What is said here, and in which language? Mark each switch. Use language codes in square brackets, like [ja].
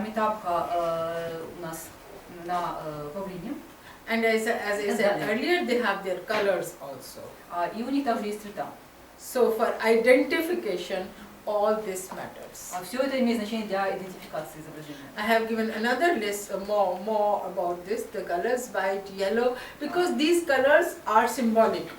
[ru] Амитабха у нас на павлине. [en] And as I said earlier, they have their colors also. [ru] И у них также есть цвета. [en] So for identification, all this matters. [ru] Все это имеет значение для идентификации изображения. [en] I have given another list more about this, the colors white, yellow, because these colors are symbolic.